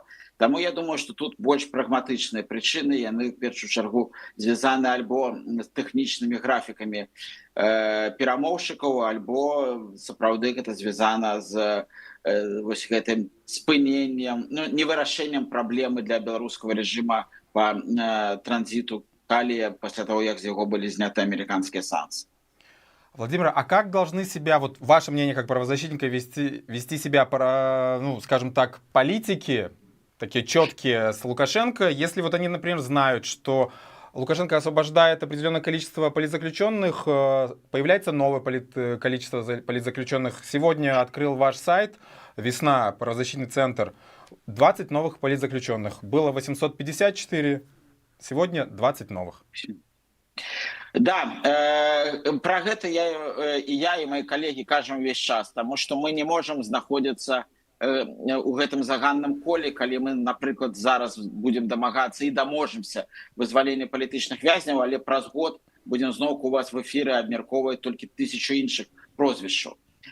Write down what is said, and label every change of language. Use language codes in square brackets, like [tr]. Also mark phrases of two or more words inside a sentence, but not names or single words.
[be] Таму я думаю, што тут больш прагматычныя прычыны, яны в першую чаргу звязаны альбо з тэхнічнымі графікамі перамоўшчыкаў, альбо сапраўды гэта звязана з вось гэтым спыненнем, ну, невырашэннем праблемы для беларускага рэжыма па транзіту калія пасля того, як з яго былі зняты амерыканскія санкцыі. [ru] Владимир, а как должны себя, вот ваше мнение как правозащитника, вести себя, ну, скажем так, политики, такие четкие с Лукашенко, если вот они, например, знают, что Лукашенко освобождает определенное количество политзаключенных, появляется новое количество политзаключенных. Сегодня открыл ваш сайт «Весна», правозащитный центр, 20 новых политзаключенных. Было 854, сегодня 20 новых. [be] Да, про гэта я і мои калегі кажам увесь час, тому што мы не можам знаходзіцца у гэтым заганным коле, калі мы, напрыклад, зараз будзем дамагацца і даможемся вызвалення палітычных вязняў, але праз год будзем зноўку у вас в эфіры абмяркоўваць толькі 1000 іншых прозвішчаў.